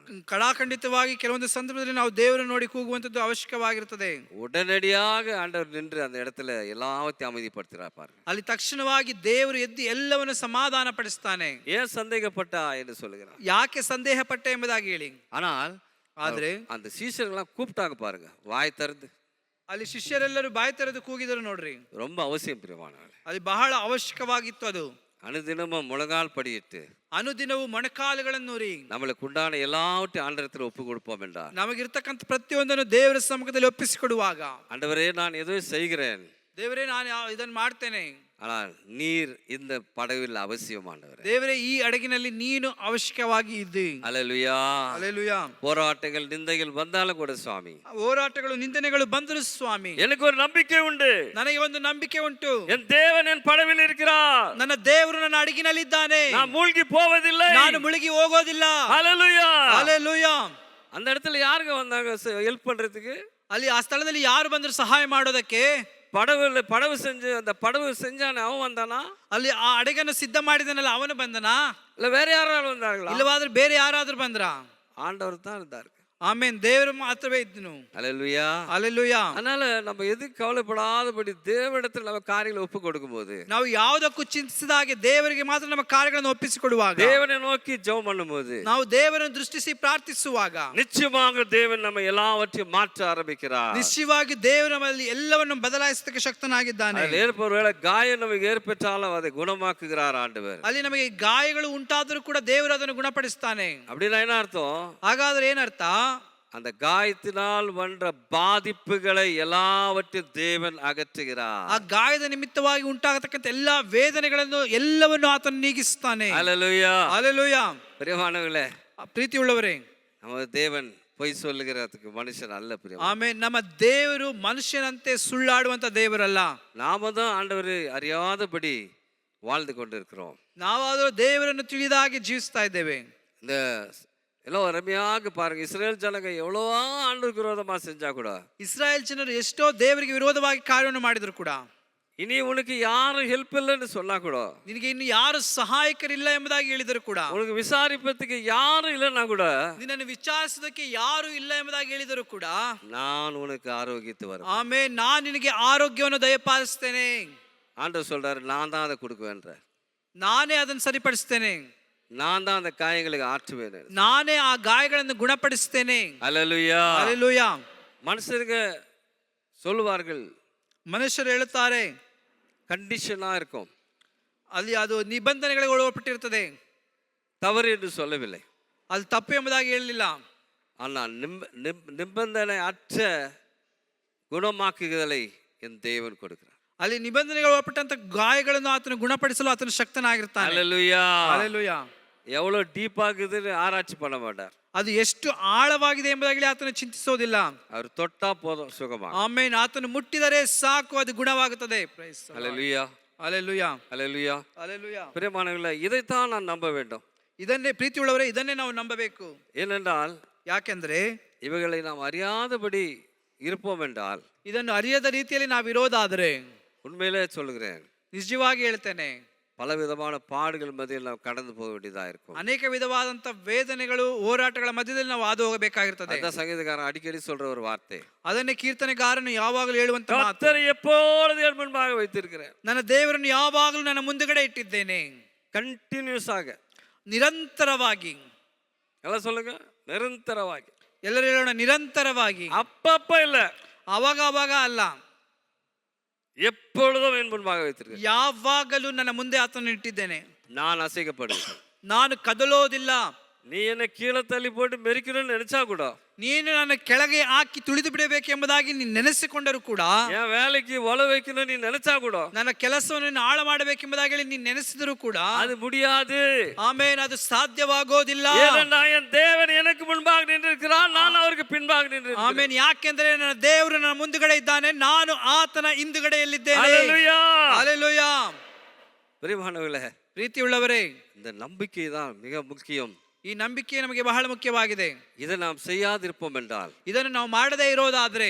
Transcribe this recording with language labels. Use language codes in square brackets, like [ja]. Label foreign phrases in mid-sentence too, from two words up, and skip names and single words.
[kn] ಕಡಾಖಂಡಿತವಾಗಿ ಕೆಲವೊಂದು ಸಂದರ್ಭದಲ್ಲಿ ನಾವು ದೇವರನ್ನು ನೋಡಿ ಕೂಗುವಂತದ್ದು ಅವಶ್ಯಕವಾಗಿರುತ್ತದೆ. [ta] உடனடியாக ஆண்டவர் நின்று அந்த இடத்துல எல்லாவற்றையும் அமைதிப்படுத்துகிறார் பாருங்க. [kn] ಅಲ್ಲಿ ತಕ್ಷಣವಾಗಿ ದೇವರು ಎದ್ದು ಎಲ್ಲವನ್ನು ಸಮಾಧಾನ ಪಡಿಸ್ತಾನೆ. [ta] ஏன் சந்தேகப்பட்டா என்று சொல்லுகிறார். [kn] ಯಾಕೆ ಸಂದೇಹ ಪಟ್ಟೆ ಎಂಬುದಾಗಿ ಹೇಳಿ. [ta] ஆனால் [kn] ಆದ್ರೆ [ta] அந்த சீஷர்கள்லாம் கூப்பிட்டாங்க பாருங்க, வாய் திறந்து. [kn] ಅಲ್ಲಿ ಶಿಷ್ಯರೆಲ್ಲರೂ ಬಾಯಿ ತೆರೆದು ಕೂಗಿದರು ನೋಡ್ರಿ. [ta] ரொம்ப அவசியம் பிரியமானவர்களே. [kn] ಅಲ್ಲಿ ಬಹಳ ಅವಶ್ಯಕವಾಗಿತ್ತು ಅದು. [ta] அனுதினமும் முழங்கால் படியிட்டு [kn] ಅನುದಿನವು ಮೊಣಕಾಲುಗಳನ್ನು ರೀ [ta] நம்மளுக்கு உண்டான எல்லாவற்றையும் ஆண்டவரிடத்தில் ஒப்பு கொடுப்போம் என்றார். [kn] ನಮಗಿರ್ತಕ್ಕಂಥ ಪ್ರತಿಯೊಂದನ್ನು ದೇವರ ಸಮ್ಮುಖದಲ್ಲಿ ಒಪ್ಪಿಸಿಕೊಡುವಾಗ, [ta] ஆண்டவரே நான் ஏதோ செய்கிறேன், [kn] ದೇವರೇ ನಾನು ಇದನ್ನು ಮಾಡ್ತೇನೆ, [ta] ஆனால் நீர் இந்த படவில் அவசியம் ஆண்டவரே. [kn] ದೇವರೇ ಈ ಹಡಗಿನಲ್ಲಿ ನೀನು ಅವಶ್ಯಕವಾಗಿ ಇದ್ದಿ. [ta] அல்லேலூயா. [kn] ಹಲ್ಲೆಲೂಯಾ. [ta] போராட்டங்கள் நிந்தைகள் வந்தாலும் கூட சுவாமி, [kn] ಹೋರಾಟಗಳು ನಿಂದನೆಗಳು ಬಂದರು ಸ್ವಾಮಿ, [ta] எனக்கு ஒரு நம்பிக்கை உண்டு, [kn] ನನಗೆ ಒಂದು ನಂಬಿಕೆ ಉಂಟು. [ta] என் தேவன் என் படவில் இருக்கிறார், [kn] ನನ್ನ ದೇವರು ನನ್ನ ಹಡಗಿನಲ್ಲಿದ್ದಾನೆ, [ta] நான் மூழ்கி போவதில்லை, [kn] ನಾನು ಮುಳುಗಿ ಹೋಗೋದಿಲ್ಲ. [ta] அல்லேலூயா. [kn] ಹಲ್ಲೆಲೂಯಾ. [ta] அந்த இடத்துல யாருங்க வந்தாங்க ஹெல்ப் பண்றதுக்கு? [kn] ಅಲ್ಲಿ ಆ ಸ್ಥಳದಲ್ಲಿ ಯಾರು ಬಂದರು ಸಹಾಯ ಮಾಡೋದಕ್ಕೆ? [ta] படவு செஞ்சு அந்த படவு செஞ்சானே அவன் வந்தானா? [kn] ಅಲ್ಲಿ ಆ ಹಡಗನ್ನು ಸಿದ್ಧ ಮಾಡಿದನಲ್ಲ ಅವನು ಬಂದನಾ? [ta] இல்ல வேற யாராலும் வந்தாங்களா? [kn] ಇಲ್ಲವಾದ್ರೆ ಬೇರೆ ಯಾರಾದ್ರೂ ಬಂದ್ರಾ? [ta] ஆண்டவர் தான் இருந்தார். [kn] ಆಮೆನ್. ದೇವರು ಮಾತ್ರವೇ ಇದ್ದನು. [ta] அல்லேலூயா. [kn] ಹಲ್ಲೆಲೂಯಾ. [ta] அதனால நம்ம எதுக்கு கவலைப்படாதபடி தேவனிடத்தில் நம்ம காரியங்களை ஒப்பு கொடுக்கும்போது, [kn] ನಾವು ಯಾವುದಕ್ಕೂ ಚಿಂತಿಸದ ಹಾಗೆ ದೇವರಿಗೆ ಮಾತ್ರ ನಮ್ಮ ಕಾರ್ಯಗಳನ್ನು ಒಪ್ಪಿಸಿಕೊಡುವಾಗ, [ta] தேவனை நோக்கி ஜெபம் பண்ணும்போது, [kn] ನಾವು ದೇವರನ್ನು ದೃಷ್ಟಿಸಿ ಪ್ರಾರ್ಥಿಸುವಾಗ, [ta] நிச்சயமாக தேவன் நம்ம எல்லாவற்றையும் மாற்ற ஆரம்பிக்கிறார். [kn] ನಿಶ್ಚಯವಾಗಿ ದೇವರು ನಮ್ಮಲ್ಲಿ ಎಲ್ಲವನ್ನು ಬದಲಾಯಿಸತಕ್ಕ ಶಕ್ತನಾಗಿದ್ದಾನೆ. [ta] அதில் ஏற்படுற காயம் நமக்கு ஏற்பட்டாலும் அதை குணமாக்குகிறார் ஆண்டவர். [kn] ಅಲ್ಲಿ ನಮಗೆ ಗಾಯಗಳು ಉಂಟಾದರೂ ಕೂಡ ದೇವರು ಅದನ್ನು ಗುಣಪಡಿಸ್ತಾನೆ. [ta] அப்படின்னா என்ன அர்த்தம்? [kn] ಹಾಗಾದ್ರೆ ಏನರ್ಥ? [ta] அந்த காயத்தினால் வந்த பாதிப்புகளை எல்லாவற்றையும் தேவன் அகற்றுகிறார். [kn] ಆ ಗಾಯದ ನಿಮಿತ್ತವಾಗಿ ಉಂಟಾಗತಕ್ಕಂಥ ಎಲ್ಲಾ ವೇದನೆಗಳನ್ನು ಎಲ್ಲವನ್ನು ಆತನು ನೀಗಿಸ್ತಾನೆ. [ta] அல்லேலூயா. [kn] ಹಲ್ಲೆಲೂಯಾ. [ta] பிரியமானவர்களே, [kn] ಪ್ರೀತಿ ಉಳ್ಳವರೇ, [ta] நம்ம தேவன் பொய் சொல்லுகிறதுக்கு மனுஷன் அல்ல பிரியம். [kn] ಆಮೇಲೆ ನಮ್ಮ ದೇವರು ಮನುಷ್ಯನಂತೆ ಸುಳ್ಳಾಡುವಂತ ದೇವರಲ್ಲ. [ta] நாம தான் ஆண்டவரை அறியாதபடி வாழ்ந்து கொண்டிருக்கிறோம். [kn] ನಾವಾದರೂ ದೇವರನ್ನು ತಿಳಿದಾಗಿ ಜೀವಿಸ್ತಾ ಇದ್ದೇವೆ. [ta] இந்த எல்லாம் அருமையாக பாருங்க, இஸ்ரேல் ஜனங்க எவ்வளவோ ஆண்டவருக்கு விரோதமா செஞ்சா கூட, [kn] ಇಸ್ರಾಯೇಲ್ ಜನರು ಎಷ್ಟೋ ದೇವರಿಗೆ ವಿರೋಧವಾಗಿ ಕಾರ್ಯವನ್ನು ಮಾಡಿದ್ರು ಕೂಡ, [ta] இனி உனக்கு யாரும் ஹெல்ப் இல்லைன்னு சொன்னா கூட, [kn] ನಿನಗೆ ಇನ್ನು ಯಾರು ಸಹಾಯಕರಿಲ್ಲ ಎಂಬುದಾಗಿ ಹೇಳಿದರು ಕೂಡ, [ta] உனக்கு விசாரிப்பதுக்கு யாரும் இல்லைன்னா கூட, [kn] ನಿನ್ನನ್ನು ವಿಚಾರಿಸೋದಕ್ಕೆ ಯಾರು ಇಲ್ಲ ಎಂಬುದಾಗಿ ಹೇಳಿದರು ಕೂಡ, [ta] நான் உனக்கு ஆரோக்கியத்தை வரும், [kn] ಆಮೇಲೆ ನಾನು ನಿನಗೆ ಆರೋಗ್ಯವನ್ನು ದಯಪಾಲಿಸ್ತೇನೆ. [ta] ஆண்டவர் சொல்றாரு, நான் தான் அதை கொடுக்குவேன்ற, [kn] ನಾನೇ ಅದನ್ನು ಸರಿಪಡಿಸ್ತೇನೆ, [ta] நான் தான் அந்த காயங்களுக்கு ஆற்றுவேன், [kn] ನಾನೇ ಆ ಗಾಯಗಳನ್ನು ಗುಣಪಡಿಸ್ತೇನೆ. [ta] அல்லேலூயா. [kn] ಹಲ್ಲೆಲೂಯಾ. [ta] மனுஷருங்க சொல்லுவார்கள், [kn] ಮನುಷ್ಯರು ಹೇಳುತ್ತಾರೆ, [ta] கண்டிஷனா இருக்கும், [kn] ಅಲ್ಲಿ ಅದು ನಿಬಂಧನೆಗಳಿಗೆ ಒಳಪಟ್ಟಿರುತ್ತದೆ. [ta] தவறு என்று சொல்லவில்லை, [kn] ಅದು ತಪ್ಪು ಎಂಬುದಾಗಿ ಹೇಳಲಿಲ್ಲ. [ta] ஆனால் நிபந்தனை அற்ற குணமாக்குதலை என் தேவன் கொடுக்கிறார். [kn] ಅಲ್ಲಿ ನಿಬಂಧನೆಗಳು ಒಳಪಟ್ಟಂತ ಗಾಯಗಳನ್ನು ಆತನು ಗುಣಪಡಿಸಲು ಆತನು ಶಕ್ತನಾಗಿರ್ತಾನೆ. [ta] அல்லேலூயா. [kn] ಹಲ್ಲೆಲೂಯಾ. [ta] எவ்வளவு டீப் ஆகுதுன்னு ஆராய்ச்சி பண்ண மாட்டார். [kn] ಅದು ಎಷ್ಟು ಆಳವಾಗಿದೆ ಎಂಬುದಾಗಿ ಆತನು ಚಿಂತಿಸೋದಿಲ್ಲ. [ta] அவர் தொட்டா போதும் சுகமா. [kn] ಆಮೆನ್. ಆತನು ಮುಟ್ಟಿದರೆ ಸಾಕು, ಅದು ಗುಣವಾಗುತ್ತದೆ. [en] Praise the Lord. [ta] அல்லேலூயா. [kn] ಹಲ್ಲೆಲೂಯಾ. [ta] அல்லேலூயா. [kn] ಹಲ್ಲೆಲೂಯಾ. [ta] பிரியமானவர்களே, இதைத்தான் நான் நம்ப வேண்டும். [kn] ಇದನ್ನೇ ಪ್ರೀತಿ ಉಳ್ಳವರೇ, ಇದನ್ನೇ ನಾವು ನಂಬಬೇಕು. [ta] ஏனென்றால் [kn] ಯಾಕೆಂದ್ರೆ [ta] இவைகளை நாம் அறியாதபடி இருப்போம் என்றால், [kn] ಇದನ್ನು ಅರಿಯದ ರೀತಿಯಲ್ಲಿ ನಾವು ಇರೋದಾದರೆ, [ta] உண்மையிலே சொல்லுகிறேன், [kn] ನಿಜವಾಗಿ ಹೇಳ್ತೇನೆ, [ta] பல விதமான பாடுகள் மத்தியில் ನಾವು கடந்து போக வேண்டியதா இருக்கும். [kn] ಅನೇಕ ವಿಧವಾದಂತ ವೇದನೆಗಳು, ಹೋರಾಟಗಳ ಮಧ್ಯದಲ್ಲಿ ನಾವು ಹಾದು ಹೋಗಬೇಕಾಗಿರ್ತದೆ. [ta] அதான் சங்கீதக்காரன் அடிக்கடி சொல்ற ஒரு வார்த்தை, [kn] ಅದನ್ನೇ ಕೀರ್ತನೆಗಾರನು ಯಾವಾಗಲೂ ಹೇಳುವಂತ ಮಾತು, [ta] கர்த்தரை எப்பொழுதும் என் முன்பாக வைத்திருக்கிறேன். [kn] ನನ್ನ ದೇವರನ್ನು ಯಾವಾಗಲೂ ನನ್ನ ಮುಂದುಗಡೆ ಇಟ್ಟಿದ್ದೇನೆ. [ta] கண்டினியூஸ் ஆக, [kn] ನಿರಂತರವಾಗಿ. [ta] எல்லாம் சொல்லுங்க, நிரந்தரವಾಗಿ. [kn] ಎಲ್ಲರೂ ಹೇಳೋಣ, ನಿರಂತರವಾಗಿ. [ta] அப்பப்ப இல்ல, [kn] ಅವಾಗ ಅವಾಗ ಅಲ್ಲ, [ta] எப்பொழுதும் என் முன்பாக வைத்திருக்கிறேன். [kn] ಯಾವಾಗಲೂ ನನ್ನ ಮುಂದೆ ಆತನನ್ನು ಇಟ್ಟಿದ್ದೇನೆ. [ta] நான் அசைக்கப்படுவேன், [kn] ನಾನು ಕದಲೋದಿಲ್ಲ. [ta] நீ என்ன கீழே தள்ளி போட்டு மெரிக்கணும்னு நினைச்சா கூட, [kn] ನೀನು ನನ್ನ ಕೆಳಗೆ ಹಾಕಿ ತುಳಿದು ಬಿಡಬೇಕೆಂಬುದಾಗಿ ನೀನು ನೆನೆಸಿಕೊಂಡರೂ ಕೂಡ, [ta] என் வேலைக்கு ஒல வைக்கணும் நீ நினைச்சா கூட, [kn] ನನ್ನ ಕೆಲಸವನ್ನು ಹಾಳು ಮಾಡಬೇಕೆಂಬುದಾಗಿ ನೀನು ನೆನೆಸಿದರೂ ಕೂಡ [ta] அது முடியாது. [kn] ಆಮೇನ್, ಅದು ಸಾಧ್ಯವಾಗೋದಿಲ್ಲ. [ta] ஏனென்றால் என் தேவன் எனக்கு முன்பாக நின்றிருக்கிறார், நான் அவருக்கு பின்பாக நின்றிருக்கிறேன். [kn] ಆಮೇನ್, ಯಾಕೆಂದ್ರೆ ನನ್ನ ದೇವರು ನನ್ನ ಮುಂದುಗಡೆ ಇದ್ದಾನೆ, ನಾನು ಆತನ ಹಿಂದುಗಡೆಯಲ್ಲಿದ್ದೇನೆ. [ta] ஹல்லேலூயா. [kn] ಹಲ್ಲೆಲೂಯಾ. [ta] பிரியமானவர்களே, [kn] ಪ್ರೀತಿಯುಳ್ಳವರೇ, [ta] இந்த நம்பிக்கை தான் மிக முக்கியம். [kn] ಈ ನಂಬಿಕೆ ನಮಗೆ ಬಹಳ ಮುಖ್ಯವಾಗಿದೆ. [ta] இதை நாம் செய்யாதிருப்போம் என்றால், [kn] ಇದನ್ನು ನಾವು ಮಾಡದೇ ಇರೋದಾದ್ರೆ,